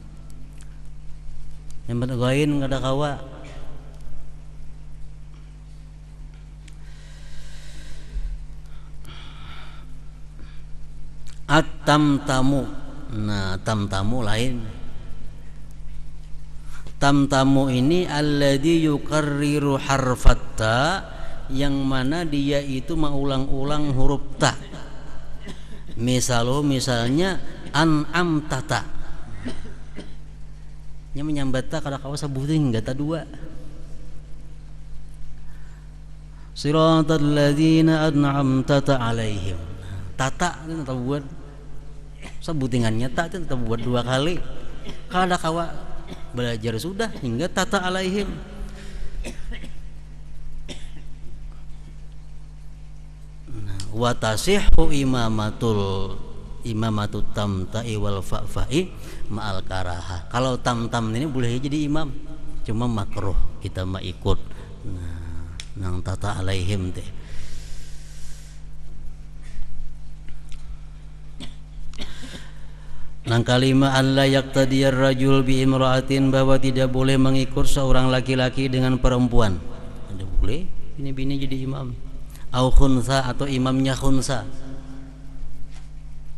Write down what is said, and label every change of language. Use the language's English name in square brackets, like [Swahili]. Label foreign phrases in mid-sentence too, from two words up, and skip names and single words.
[Banjar] Yang gain kada kawa. At-tamtamu. Nah tamtamu lain. Tamtamu ini [Arabic] الذي يكرر حرف التاء, [Banjar] yang mana dia itu mengulang-ulang huruf ta. Misalnya an'am tata, nya menyambat ta kada kawa sabuting gata dua. [Arabic] صراط الذين أنعمت عليهم. [Banjar] Tata itu tetap buat sebutingannya, tak itu tetap buat dua kali. Kada kawa belajar sudah hingga tata alaihim. [Arabic] وتصح إمامة التمتام والفأفاء مع الكراهة. [Banjar] Kalau tam-tam ini boleh jadi imam, cuma makruh kita mah ikut. Nah, nang tata alaihim teh. Nang kalima [Arabic] ألا يقتدي الرجل بامرأة, [Banjar] bahwa tidak boleh mengikut seorang laki-laki dengan perempuan. Tidak boleh bini-bini jadi imam. [Arabic] أو خنثى, [Banjar] atau imamnya khunsa.